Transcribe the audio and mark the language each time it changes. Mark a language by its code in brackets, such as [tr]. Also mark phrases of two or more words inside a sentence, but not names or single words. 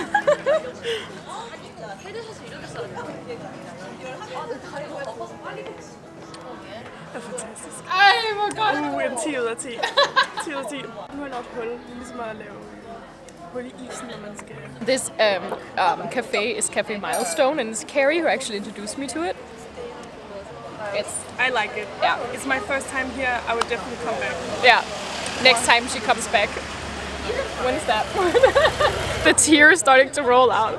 [da] Det er fantastisk. Ej, hvor godt! En 10 ud af 10. 10 ud af 10. Nu har jeg lavet et hul, ligesom at lave hul i isen, når man skal... [en] This cafe is Cafe Milestone, and it's Carrie who actually introduced me to it. I like it. Yeah. It's my first time here. I would definitely come back. Yeah, next time she comes back. When is that? The tears starting to roll out.